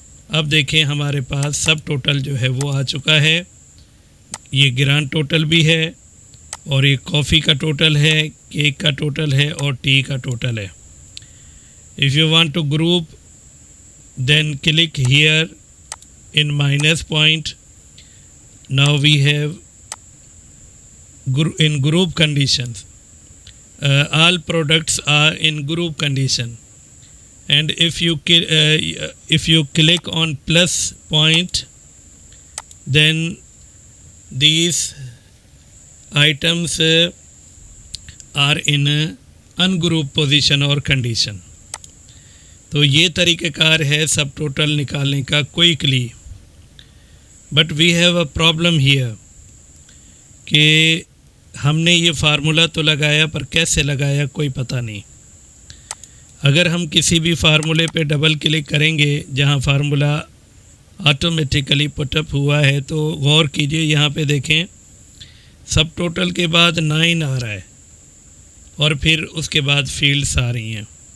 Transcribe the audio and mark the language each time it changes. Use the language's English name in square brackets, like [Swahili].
[Hindi] अब देखें हमारे पास सब टोटल जो है वो आ चुका है। ये ग्रांड टोटल भी है और ये कॉफ़ी का टोटल है, केक का टोटल है और टी का टोटल है। [English] If you want to group then click here in minus point. Now we have in group conditions, all products are in group condition, and if you click on plus point then these items are in ungroup position or condition. [Hindi] तो ये तरीक़ेकार है सब total निकालने का quickly. [English] but we have a problem here [Hindi] कि हमने ये formula तो लगाया पर कैसे लगाया कोई पता नहीं। अगर हम किसी भी फार्मूले पे डबल क्लिक करेंगे जहाँ फार्मूला ऑटोमेटिकली पुटअप हुआ है तो गौर कीजिए, यहाँ पे देखें सब टोटल के बाद 9 आ रहा है और फिर उसके बाद फील्ड्स आ रही हैं।